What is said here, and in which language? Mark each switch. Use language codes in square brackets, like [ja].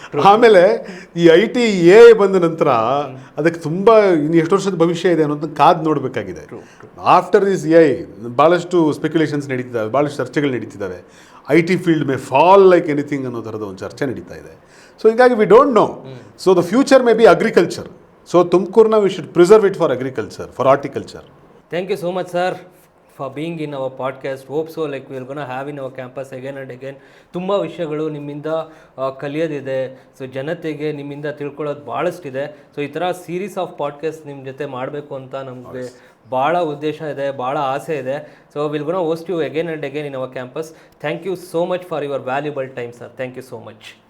[kn] ಆಮೇಲೆ ಈ IT AI ಬಂದ ನಂತರ ಅದಕ್ಕೆ ತುಂಬ ಇನ್ನು ಎಷ್ಟು ವರ್ಷದ ಭವಿಷ್ಯ ಇದೆ ಅನ್ನೋದನ್ನ ಕಾದು ನೋಡಬೇಕಾಗಿದೆ. [en] after this [kn] AI ಭಾಳಷ್ಟು ಸ್ಪೆಕ್ಯುಲೇಷನ್ಸ್ ನಡೀತಿದ್ದಾವೆ, ಭಾಳಷ್ಟು ಚರ್ಚೆಗಳು ನಡೀತಿದ್ದಾವೆ. [en] IT field may fall like anything [kn] ಅನ್ನೋ ಥರದ ಒಂದು ಚರ್ಚೆ ನಡೀತಾ ಇದೆ. ಸೊ ಹೀಗಾಗಿ [en] We don't know. So the future may be agriculture. So ತುಮಕೂರನ್ನ we should preserve it for agriculture, for horticulture. Thank you so much, sir, for being in our podcast. Hope so, like we're gonna have in our campus again and again. [kn] ತುಂಬ ವಿಷಯಗಳು ನಿಮ್ಮಿಂದ ಕಲಿಯೋದಿದೆ. So ಜನತೆಗೆ ನಿಮ್ಮಿಂದ ತಿಳ್ಕೊಳ್ಳೋದು ಭಾಳಷ್ಟಿದೆ. So ಈ ಥರ series of podcast ನಿಮ್ಮ ಜೊತೆ ಮಾಡಬೇಕು ಅಂತ ನಮಗೆ ಭಾಳ ಉದ್ದೇಶ ಇದೆ, ಭಾಳ ಆಸೆ ಇದೆ. [en] So will gonna host you again and again in our campus. Thank you so much for your valuable time, sir. Thank you so much.